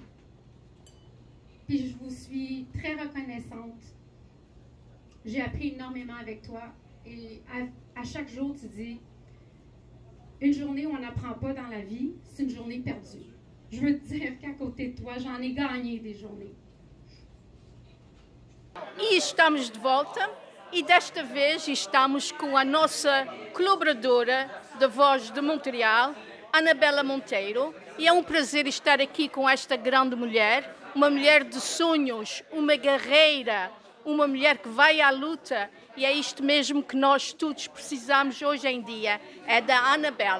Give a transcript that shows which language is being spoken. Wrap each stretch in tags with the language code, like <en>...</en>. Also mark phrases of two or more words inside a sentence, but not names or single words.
<fr>Puis je vous suis très reconnaissante. J'ai appris énormément avec toi. Et à chaque jour, tu dis, une journée où on n'apprend pas dans la vie, c'est une journée perdue. Je veux te dire qu'à côté de toi, j'en ai gagné des journées.</fr> <pt>E estamos de volta e desta vez estamos com a nossa colaboradora da Voz de Montreal, Anabela Monteiro, e é um prazer estar aqui com esta grande mulher, uma mulher de sonhos, uma guerreira, uma mulher que vai à luta, e é isto mesmo que nós todos precisamos hoje em dia, é da Anabela.</pt>